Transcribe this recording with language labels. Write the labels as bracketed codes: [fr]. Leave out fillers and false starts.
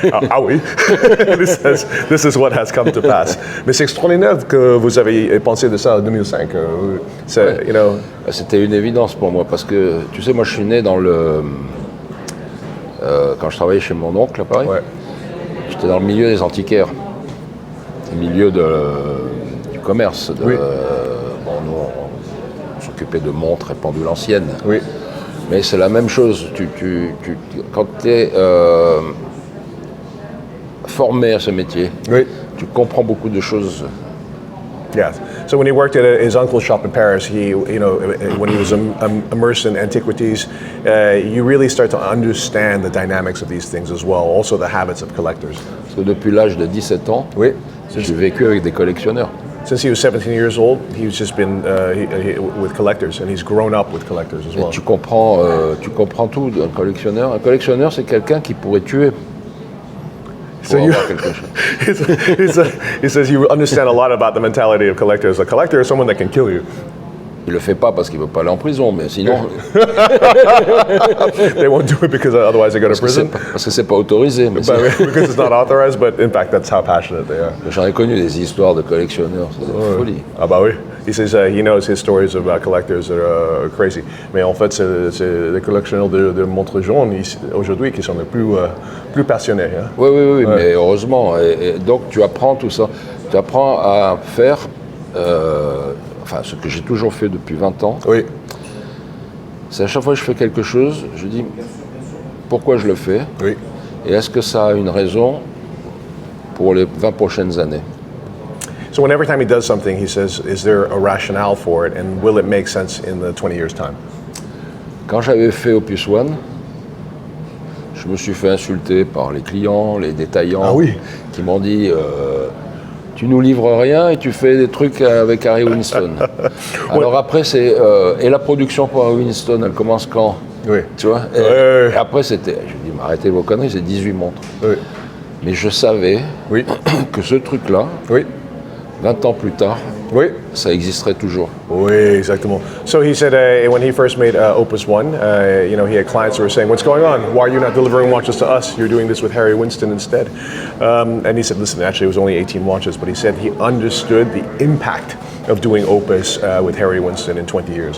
[fr] Ah oui, [en] this is what has come to pass. [fr] Mais c'est extraordinaire que vous avez pensé de ça en 2005. [en] You know. [fr] C'était une évidence pour moi parce que, tu sais, moi je suis né dans quand je travaillais chez mon oncle à Paris, j'étais dans le milieu des antiquaires, le milieu du commerce. Nous, on s'occupait de montres et pendules anciennes. Oui. Mais c'est la même chose. Quand tu es formé à ce métier, tu comprends beaucoup de choses [en] Yeah. So when he worked at his uncle's shop in Paris, when he was immersed in antiquities, you really start to understand the dynamics of these things as well, also the habits of collectors. [fr] Parce que depuis l'âge de 17 ans, Oui. j'ai vécu avec des collectionneurs. [en] Since he was 17 years old, he's just been with collectors, and he's grown up with collectors as [fr] Et [en] well. [fr] tu comprends tout d'un collectionneur. Un collectionneur, c'est quelqu'un qui pourrait tuer pour [en] So [fr] avoir quelque chose. [en] he says you understand a lot about the mentality of collectors. A collector is someone that can kill you. [fr] Il le fait pas parce qu'il veut pas aller en prison, mais sinon, [en] They won't do it because otherwise they go to prison. [fr] parce que c'est pas autorisé. Mais [en] Because it's not authorized, but in fact, that's how passionate they are. [fr] j'en ai connu des histoires de collectionneurs, c'est de folie. Ah bah oui. [en] He says he knows his stories about collectors that are crazy. [fr] Mais en fait, c'est les collectionneurs de montres jaunes aujourd'hui qui sont les plus passionnés. Hein? Oui, mais heureusement. Et donc tu apprends tout ça. Tu apprends à faire, ce que j'ai toujours fait depuis 20 ans. Oui. C'est à chaque fois que je fais quelque chose, je dis pourquoi je le fais. Oui. Et est-ce que ça a une raison pour les 20 prochaines années? [en] So when every time he does something, he says, is there a rationale for it, and will it make sense in the 20 years' time? [fr] Quand j'avais fait Opus One, je me suis fait insulter par les clients, les détaillants, Ah oui. qui m'ont dit tu nous livres rien et tu fais des trucs avec Harry Winston. Alors après, et la production pour Harry Winston, elle commence quand? Oui. Tu vois? Et après, je dis, mais arrêtez vos conneries, c'est 18 montres. Oui. Mais je savais que ce truc-là, Oui. 20 ans plus tard, Oui. ça existerait toujours. Oui, exactement. [en] So he said when he first made Opus One, he had clients who were saying, "What's going on? Why are you not delivering watches to us? You're doing this with Harry Winston instead." And he said, "Listen, actually, it was only 18 watches, but he said he understood the impact of doing Opus with Harry Winston in 20 years."